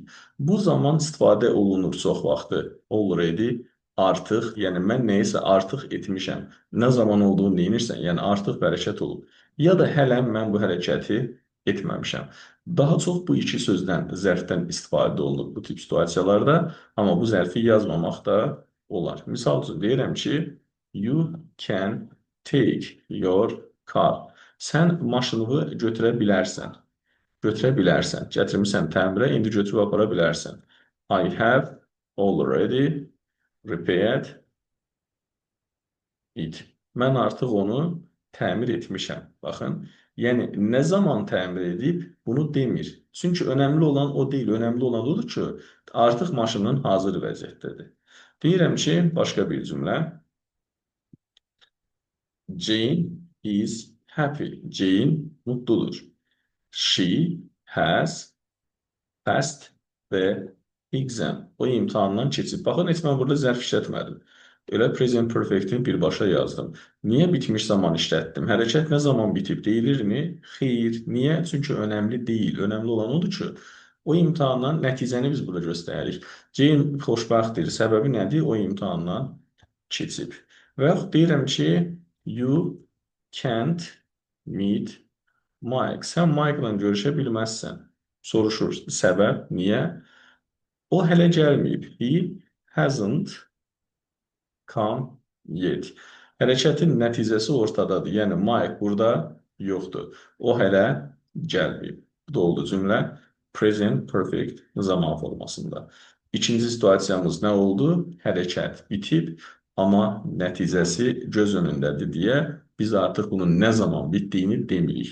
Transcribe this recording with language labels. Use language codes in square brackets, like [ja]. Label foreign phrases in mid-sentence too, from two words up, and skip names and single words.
[az] Bu zaman istifadə olunur çox vaxtı. Already, artıq, yəni mən nəyisə artıq etmişəm. Nə zaman olduğunu deyinirsən, yəni artıq hərəkət olub. Ya da hələm mən bu hərəkəti etməmişəm. Daha çox bu iki sözdən, zərfdən istifadə olunur bu tip situasiyalarda, amma bu zərfi yazmamaq da olar. Misal üçün deyirəm ki, [en] you can take your car. [az] Sən maşınını götürə bilərsən. Götürə bilərsən. Gətirmişsən təmirə, indi götürüb apara bilərsən. [en] I have already repaired it. [az] Mən artıq onu təmir etmişəm. Baxın, yəni nə zaman təmir edib, bunu demir. Çünki önəmli olan o deyil, önəmli olan odur ki, artıq maşının hazır vəziyyətdədir. Deyirəm ki, başqa bir cümlə. [en] Jane is happy. Jane mutludur. She has passed the exam. [az] O imtahandan keçib. Baxın, heç mən burada zərf işlətmədim. Elə [en] present perfect-in [az] birbaşa yazdım. Niyə bitmiş zaman işlətdim? Hərəkət nə zaman bitib deyilirmi? Xeyr. Niyə? Çünki önəmli deyil. Önəmli olan odur ki, o imtahandan nəticəni biz burada göstəririk. Jane xoşbəxtdir. Səbəbi nədir? O imtahandan keçib. Və yaxud deyirəm ki, [en] you can't meet Mike. [az] Sən Mike-la görüşə bilməzsən. Soruşur. Səbəb? Niyə? O hələ gəlməyib. [en] He hasn't come yet. [az] Hərəkətin nəticəsi ortadadır. Yəni, Mike burada yoxdur. O hələ gəlməyib. Bu da oldu cümlə [en] present perfect [az] zaman formasında. İkinci situasiyamız nə oldu? Hərəkət bitib, amma nəticəsi göz önündədir deyə biz artıq bunun nə zaman bitdiyini demirik.